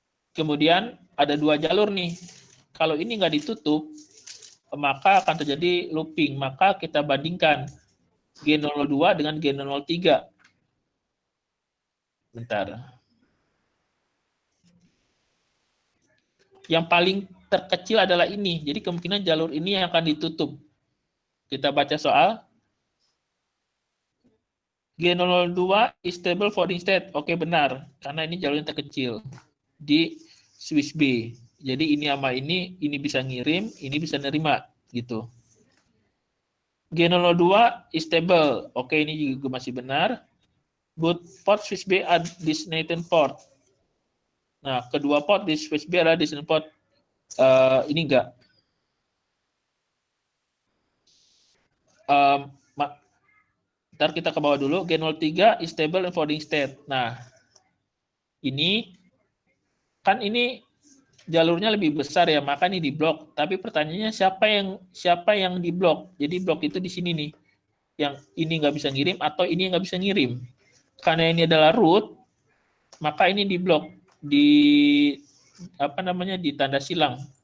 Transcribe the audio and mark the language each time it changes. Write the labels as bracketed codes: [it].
[id] Kemudian ada 2 jalur nih, kalau ini nggak ditutup maka akan terjadi looping, maka kita bandingkan G002 dengan G003. Bentar. Yang paling terkecil adalah ini, jadi kemungkinan jalur ini yang akan ditutup. Kita baca soal. [en] G002 is stable forwarding state. [id] Oke, benar, karena ini jalur yang terkecil di switch B. Jadi ini sama ini bisa ngirim, ini bisa nerima, gitu. [en] G002 is stable. [id] Oke, ini juga masih benar. [en] Both port switch B are destination port. [id] Nah, kedua port di switch B adalah destination port. Ini enggak. Ntar kita ke bawah dulu. [en] G03 is stable in forwarding state. [id] Nah, ini kan ini jalurnya lebih besar ya, maka ini diblok. Tapi pertanyaannya siapa yang diblok? Jadi blok itu di sini nih, yang ini nggak bisa ngirim atau ini nggak bisa ngirim. Karena ini adalah root, maka ini diblok di di tanda silang.